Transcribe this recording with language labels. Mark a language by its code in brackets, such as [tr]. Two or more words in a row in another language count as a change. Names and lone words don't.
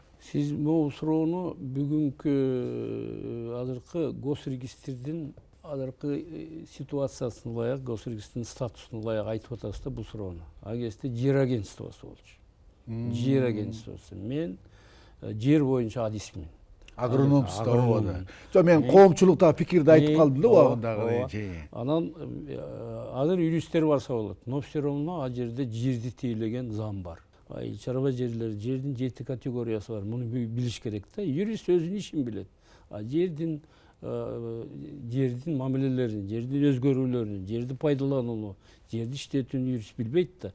[ky] Сиз бул суроону бүгүнкү азыркы госрегистрдин азыркы ситуациясына ылайык, госрегистрдин статусуна ылайык айтып атасыз да бул суроону. Ал кезде жер агентствосу болчу. Жер агентствосу. Мен жер боюнча адисмин. Агрономсуз да болду. Жок, мен коомчулукта пикирди айтып калдым да убагындагы. Анан азыр юристтер барса болот. [ru] Но все равно [ky] ал жерде жерди тейлеген зам бар. Чарба жерлер, жердин 7 категориясы бар. Муну билиш керек да. Юрист өзүнүн ишин билет. Жердин мамилелерин, жердин өзгөрүүлөрүн, жерди пайдаланууну, жерди иштетүүнү юрист билбейт да.